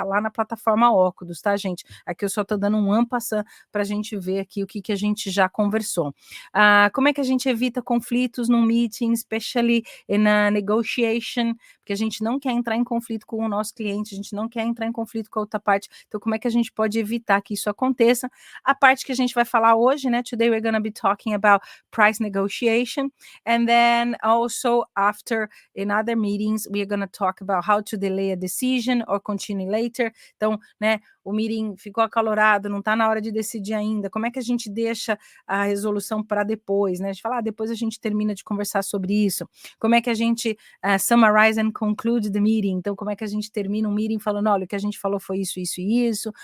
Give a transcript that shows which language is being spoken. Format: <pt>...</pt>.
<pt>tá lá na plataforma Óculos, tá, gente? Aqui eu só tô dando um ampassã pra gente ver aqui o que a gente já conversou. Como é que a gente evita conflitos num meeting,</pt> <en>especially in a negotiation,</en> <pt>porque a gente não quer entrar em conflito com o nosso cliente, a gente não quer entrar em conflito com a outra parte. Então, como é que a gente pode evitar que isso aconteça? A parte que a gente vai falar hoje, né?</pt> <en>Today we're gonna be talking about price negotiation, and then also after in other meetings we're gonna talk about how to delay a decision or continue later.</en> <pt>Então, né, o meeting ficou acalorado, não está na hora de decidir ainda. Como é que a gente deixa a resolução para depois, né? A gente fala, depois a gente termina de conversar sobre isso. Como é que a gente</pt> <en>summarize and conclude the meeting?</en> <pt>Então, como é que a gente termina um meeting falando, olha, o que a gente falou foi isso, isso e isso.</pt>